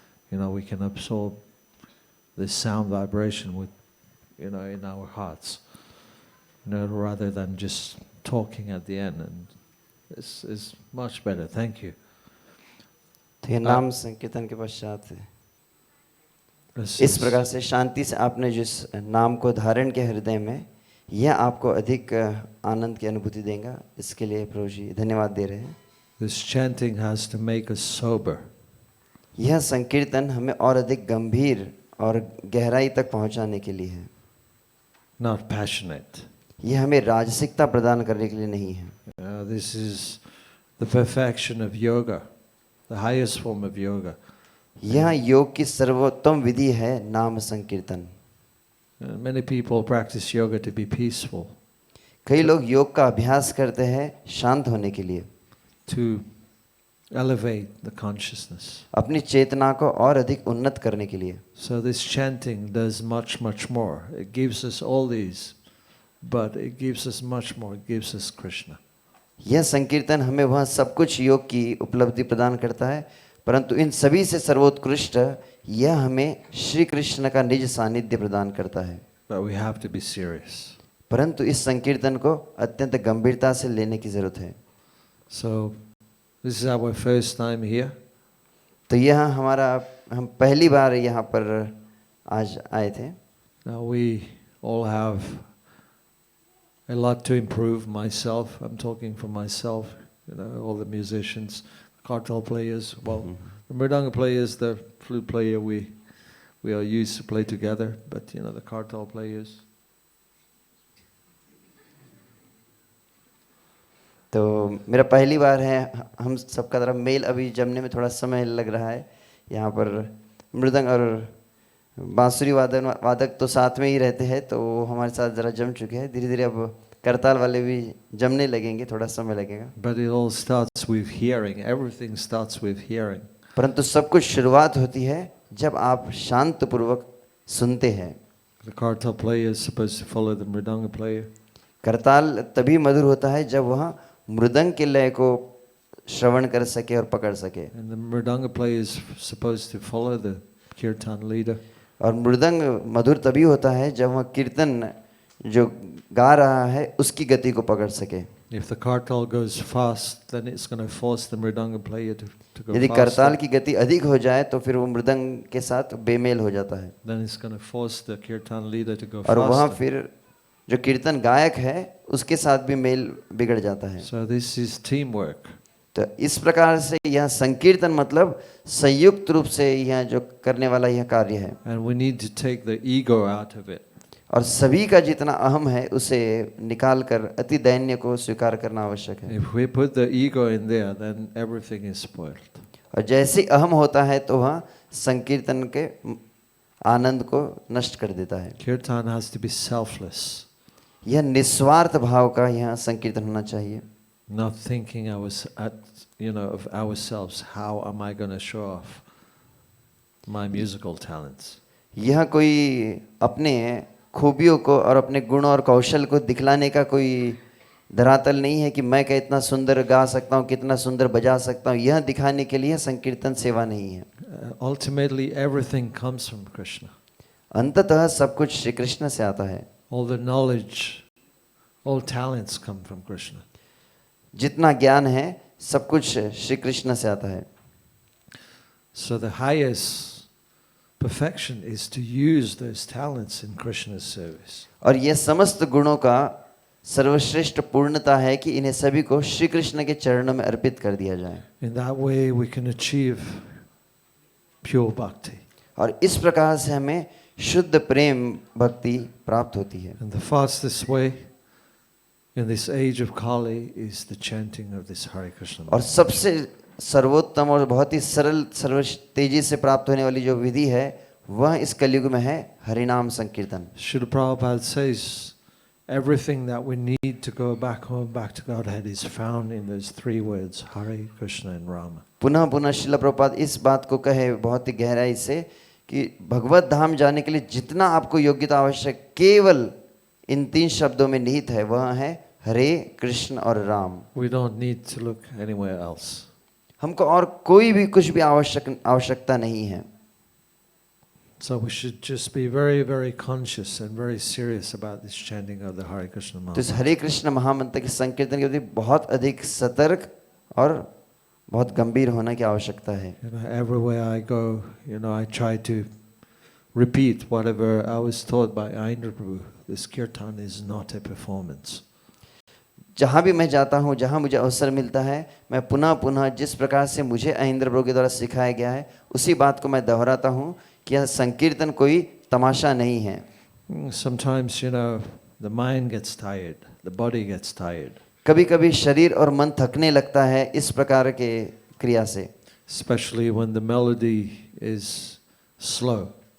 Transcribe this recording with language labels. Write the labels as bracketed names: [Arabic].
[English] We can absorb this sound vibration with, in our hearts, rather than just talking at the end. And this is much better. Thank you. [Hindi] तो ये नाम संकीर्तन के पश्चात इस प्रकार से शांति से आपने जिस नाम को धारण किया हृदय में, यह आपको अधिक आनंद की अनुभूति देगा। इसके लिए प्रभु जी धन्यवाद दे रहे हैं। [English] This chanting has to make us sober. [Hindi] यह संकीर्तन हमें और अधिक गंभीर और गहराई तक पहुंचाने के लिए है, [English] not passionate. [Hindi] यह हमें राजसिकता प्रदान करने के लिए नहीं है। [English] This is the perfection of yoga, the highest form of yoga. [Hindi] यह योग की सर्वोत्तम विधि है नाम संकीर्तन। [English] Many people practice yoga to be peaceful, [Hindi] कई लोग योग का अभ्यास करते हैं शांत होने के लिए, [English] to elevate the consciousness. [Hindi] अपनी चेतना को और अधिक उन्नत करने के लिए। [English] So this chanting does much, much more. It gives us all these, but it gives us much more. It gives us Krishna. [Hindi] यह संकीर्तन हमें वह सब कुछ योग की उपलब्धि प्रदान करता है, परंतु इन सभी से सर्वोत्कृष्ट यह हमें श्री कृष्ण का निज सानिध्य प्रदान करता है। [English] But we have to be serious. [Hindi] परंतु इस संकीर्तन को अत्यंत गंभीरता से लेने की जरूरत है। [English] So this is our first time here. [Hindi] तो यह हम पहली बार यहाँ पर आज आए थे। [English] Now we all have a lot to improve. Myself, I'm talking for myself. All the musicians, kartal players, the mridanga players, the flute player, we are used to play together. But the kartal players. [Hindi] तो मेरा पहली बार है, हम सबका तरफ mail अभी जमने में थोड़ा समय लग रहा है। यहाँ पर मृदंग और बांसुरी वादक तो साथ में ही रहते हैं, तो वो हमारे साथ ज़रा जम चुके हैं। धीरे धीरे अब करताल वाले भी जमने लगेंगे, थोड़ा समय लगेगा। [English] But it all starts with hearing. Everything starts with hearing. [Hindi] परंतु सब कुछ शुरुआत होती है जब आप शांत पूर्वक सुनते हैं। [English] The kartal player is supposed to follow the mridanga player. [Hindi] करताल तभी मधुर होता है जब वह मृदंग के लय को श्रवण कर सके और पकड़ सके। [English] And the mridanga player is supposed to follow the kirtan leader. [Hindi] और मृदंग मधुर तभी होता है जब वह कीर्तन जो गा रहा है उसकी गति को पकड़ सके। [English] If the kartal goes fast, then it's going to force the mridanga player to go [Hindi] यदि [English] faster. [Hindi] करताल की गति अधिक हो जाए तो फिर वो मृदंग के साथ बेमेल हो जाता है, [English] Then it's going to force the kirtan leader to go [Hindi] और वहाँ [English] faster. [Hindi] फिर जो कीर्तन गायक है उसके साथ भी मेल बिगड़ जाता है। [English] So this is teamwork. [Hindi] तो इस प्रकार से यह संकीर्तन मतलब संयुक्त रूप से यह जो करने वाला यह कार्य है, [English] And we need to take the ego out of it. [Hindi] और सभी का जितना अहम है उसे निकाल कर अति दैन्य को स्वीकार करना आवश्यक है। [English] If we put the ego in there, then everything is spoiled. [Hindi] और जैसे अहम होता है तो वह संकीर्तन के आनंद को नष्ट कर देता है। [English] Kirtan has to be selfless. [Hindi] यह निस्वार्थ भाव का यह संकीर्तन होना चाहिए, [English] Not thinking of ourselves. How am I going to show off my musical talents? [Hindi] यह कोई अपने खूबियों को और अपने गुण और कौशल को दिखलाने का कोई धरातल नहीं है कि मैं कितना सुंदर गा सकता हूँ, कितना सुंदर बजा सकता हूँ। यह दिखाने के लिए संकीर्तन सेवा नहीं है। [English] Ultimately, everything comes from Krishna. [Hindi] अंततः सब कुछ श्री कृष्ण से आता है। [English] All the knowledge, all talents come from Krishna. [Hindi] जितना ज्ञान है सब कुछ श्री कृष्ण से आता है। [English] So the highest perfection is to use those talents in Krishna's service. [Hindi] और यह समस्त गुणों का सर्वश्रेष्ठ पूर्णता है कि इन्हें सभी को श्री कृष्ण के चरणों में अर्पित कर दिया जाए। [English] In that way we can achieve pure bhakti. [Hindi] और इस प्रकार से हमें शुद्ध प्रेम भक्ति प्राप्त होती है। [English] And the fastest way in this age of Kali is the chanting of this Hare Krishna. [Hindi] और सबसे सर्वोत्तम और बहुत ही सरल सर्व तेजी से प्राप्त होने वाली जो विधि है वह इस कलयुग में है हरिनाम संकीर्तन। [English] Srila Prabhupada says everything that we need to go back home, back to Godhead is found in those three words, Hare Krishna and Rama. [Hindi] पुनः पुनः श्रील प्रभुपाद इस बात को कहे बहुत ही गहराई से कि भगवत धाम जाने के लिए जितना आपको योग्यता आवश्यक केवल इन तीन शब्दों में निहित है, वह है हरे कृष्ण और Ram. [English] We don't need to look anywhere else. [Hindi] हमको और कोई भी कुछ भी आवश्यकता नहीं है। [English] So we should just be very, very conscious and very serious about this chanting of the Hare Krishna [Hindi] तो इस [English] mantra. [Hindi] हरे कृष्ण महामंत्र के संकीर्तन के प्रति बहुत अधिक सतर्क और बहुत गंभीर होने की आवश्यकता है। [English] Everywhere I go, I try to repeat whatever I was taught by Ayendra Prabhu. This kirtan is not a performance. [Hindi] जहाँ भी मैं जाता हूँ, जहाँ मुझे अवसर मिलता है, मैं पुनः पुनः जिस प्रकार से मुझे अहिंद्र प्रभु के द्वारा सिखाया गया है उसी बात को मैं दोहराता हूँ कि यह संकीर्तन कोई तमाशा नहीं है। [English] Sometimes, the mind gets tired, the body gets tired. [Hindi] कभी कभी शरीर और मन थकने लगता है इस प्रकार के क्रिया से, [English] Especially when the melody is slow.